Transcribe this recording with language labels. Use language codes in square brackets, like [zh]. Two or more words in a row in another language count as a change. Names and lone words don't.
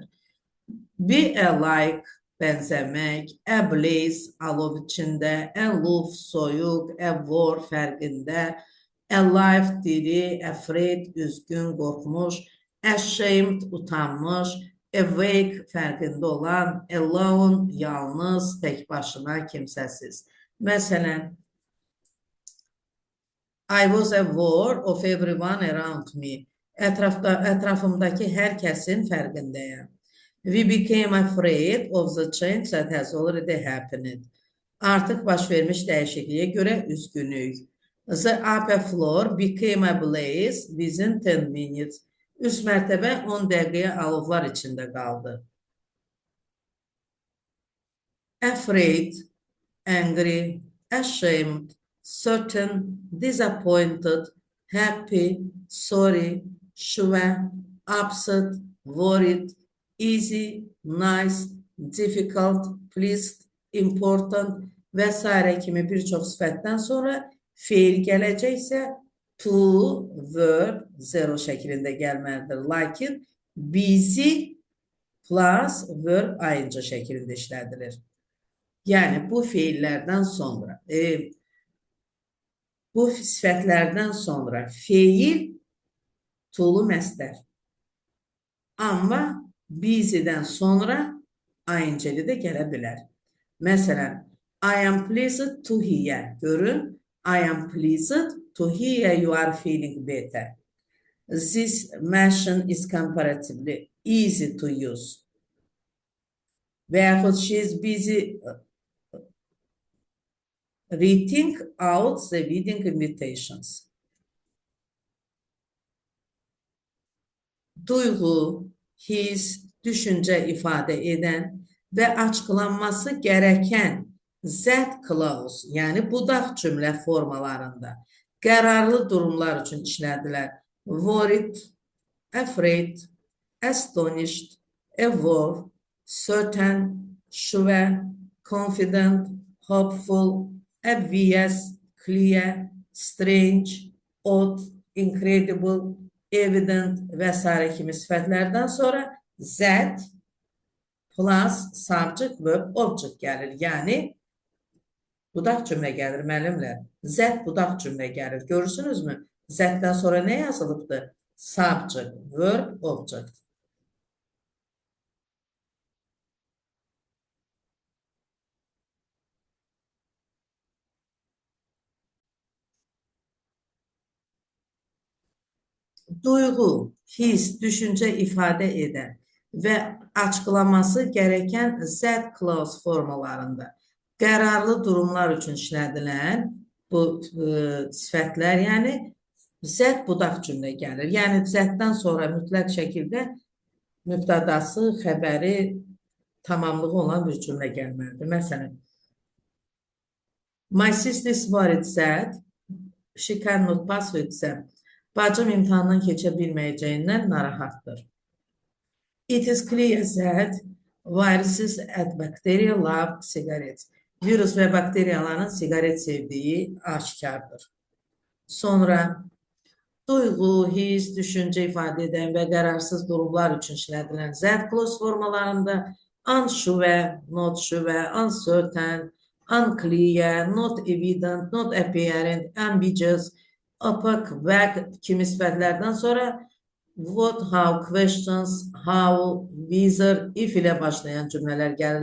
[en] Be alike, [az] bənzəmək, ablaze, alov içində, aloof, soyuq, war, fərqində, alive, diri, afraid, üzgün, qorxmuş, ashamed, utanmış, awake, fərqində olan, alone, yalnız, tək başına, kimsəsiz. Məsələn, [en] I was aware of everyone around me. [az] Ətrafımdakı hər kəsin fərqindəyəm. [en] We became afraid of the change that has already happened. [az] Artıq baş vermiş dəyişikliyə görə üzgünük. [en] The upper floor became ablaze within 10 minutes. [az] Üst mərtəbə 10 dəqiqəyə alovlar içində qaldı. [en] Afraid, angry, ashamed, certain, disappointed, happy, sorry, sure, upset, worried, easy, nice, difficult, pleased, important [az] və s. kimi bir çox sifətdən sonra feil gələcəksə [en] to, verb, zero [az] şəklində gəlməlidir. Lakin [en] busy plus verb [az] ayıncı şəklində işlədilir. Yəni bu feillərdən sonra Bu sifətlərdən sonra feil, tulu məstər. Amma busy'dən sonra ing-li də gələ bilər. Məsələn, [en] I am pleased to hear. Görün, I am pleased to hear you are feeling better. This machine is comparatively easy to use. [az] Və yaxud [en] she is busy reading out the wedding invitations. [az] Duyğu, his, düşüncə ifadə edən və açıqlanması gərəkən [en] that clause, [az] yəni budaq cümlə formalarında qərarlı durumlar üçün işlədilər. [en] Worried, afraid, astonished, aware, certain, sure, confident, hopeful, obvious, clear, strange, odd, incredible, evident [az] və s. kimi sifətlərdən sonra [en] that plus subject verb object [az] gəlir. Yəni, budaq cümlə gəlir müəllimlər. That budaq cümlə gəlir. Görürsünüzmü? That-dən sonra nə yazılıbdır? [en] Subject, verb, object. [az] Duyğu, his, düşüncə ifadə edən və açıqlaması gərəkən [en] that clause [az] formalarında qərarlı durumlar üçün işlədilən bu sifətlər, yəni that budaq cümlə gəlir. Yəni that-dən sonra mütləq şəkildə mübtədası, xəbəri, tamamlığı olan bir cümlə gəlməlidir. Məsələn, [en] my sister is worried that she cannot pass her exam. [az] Bacım imtahandan keçə bilməyəcəyindən narahatdır. [en] It is clear that viruses and bacteria love cigarettes. [az] Virus və bakteriyaların sigaret sevdiyi aşikardır. Sonra duyğu, his, düşüncə ifadə edən və qərarsız durumlar üçün işlədilən [en] that clause [az] formalarında [en] unsure, not sure, uncertain, unclear, not evident, not apparent, ambiguous, opaque, vague [az] kimi sifətlərdən sonra [en] what, how, questions, how, whether, if [az] ilə başlayan cümlələr gəlir.